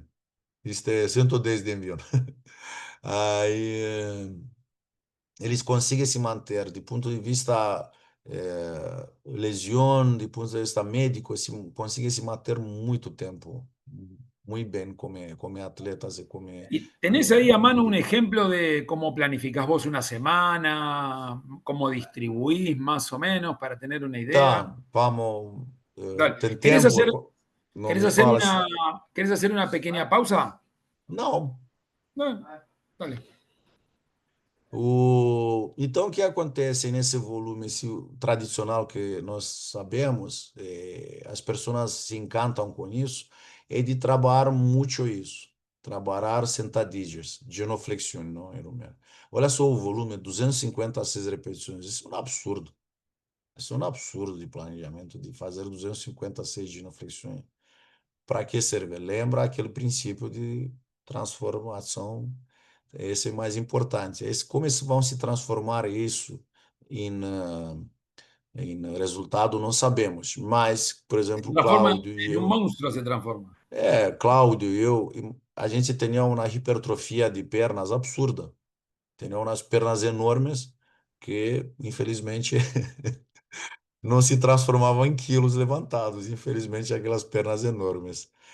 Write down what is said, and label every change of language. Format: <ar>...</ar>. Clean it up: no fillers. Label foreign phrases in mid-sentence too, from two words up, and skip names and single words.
<pt>Isto é 110 de envião. Aí eles conseguem se manter, de ponto de vista lesão, de ponto de vista médico, conseguem se manter muito tempo. muito bem como atletas e como...</pt> <es>¿Y tenés ahí a mano un ejemplo de cómo planificás vos una semana, cómo distribuís más o menos para tener una idea?</es> <pt>Tá, vamos,</pt> <es>Dale.</es> <pt>tem tempo, não</pt> <es>¿Querés me hacer</es> <pt>fala</pt> <es>una,</es> <pt>assim.</pt> <es>¿querés hacer una pequeña pausa?</es> <pt>Não.</pt> <es>Bueno, dale.</es> <pt>Então, o que acontece nesse volume esse tradicional que nós sabemos, as pessoas se encantam com isso, é de trabalhar muito isso. Trabalhar sentadillas, genuflexão, não é, Romero? Olha só o volume, 256 repetições. Isso é um absurdo. Isso é um absurdo de planejamento, de fazer 256 genuflexões. Para que serve? Lembra aquele princípio de transformação. Esse é mais importante. Como eles vão se transformar isso em resultado, não sabemos. Mas, por</pt> <es>Se</es> <pt>exemplo,</pt> <es>transforma</es> <pt>Cláudio e</pt> <es>en un</es> <pt>eu,</pt> <es>monstruo, se transforma.</es> <pt>Cláudio e eu, a gente tinha uma hipertrofia de pernas absurda. Tinha umas pernas enormes que, infelizmente, não se transformavam em quilos levantados. Infelizmente, aquelas pernas enormes.</pt>